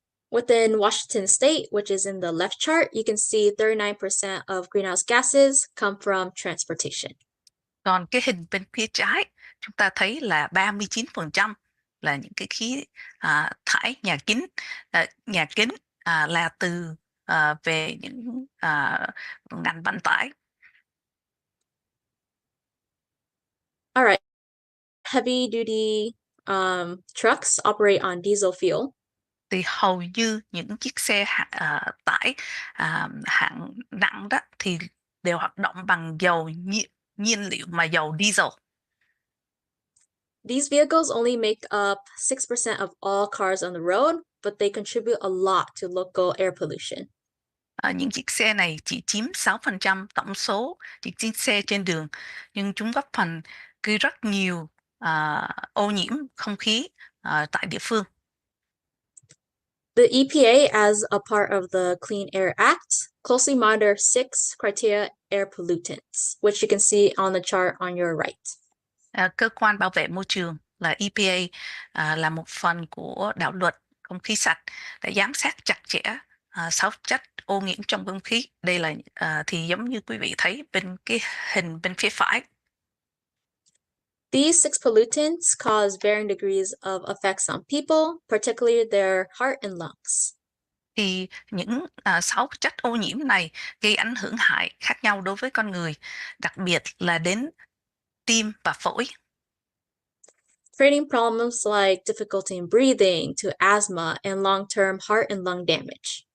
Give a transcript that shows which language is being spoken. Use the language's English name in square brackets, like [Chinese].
[English] Within Washington State, which is in the left chart, you can see 39% of greenhouse gases come from transportation. [Vietnamese] Còn cái hình bên phía trái, chúng ta thấy là 39% là những cái khí thải nhà kính là từ về những ngành vận tải. [English] All right. Heavy duty trucks operate on diesel fuel. [Vietnamese] Thì hầu như những chiếc xe tải hạng nặng đó thì đều hoạt động bằng dầu nhiên liệu mà dầu diesel. [English] These vehicles only make up 6% of all cars on the road, but they contribute a lot to local air pollution. [Vietnamese] Những chiếc xe này chỉ chiếm 6% tổng số những chiếc xe trên đường, nhưng chúng góp phần gây rất nhiều ô nhiễm không khí tại địa phương. [English] The EPA, as a part of the Clean Air Act, closely monitors 6 criteria air pollutants, which you can see on the chart on your right. [Vietnamese] Cơ quan bảo vệ môi trường là EPA là một phần của đạo luật không khí sạch để giám sát chặt chẽ 6 chất ô nhiễm trong không khí. Đây là thì giống như quý vị thấy bên cái hình bên phía phải. [English] These 6 pollutants cause varying degrees of effects on people, particularly their heart and lungs. [Vietnamese] Thì những 6 chất ô nhiễm này gây ảnh hưởng hại khác nhau đối với con người, đặc biệt là đến tim và phổi. [English] Creating problems like difficulty in breathing to asthma and long-term heart and lung damage.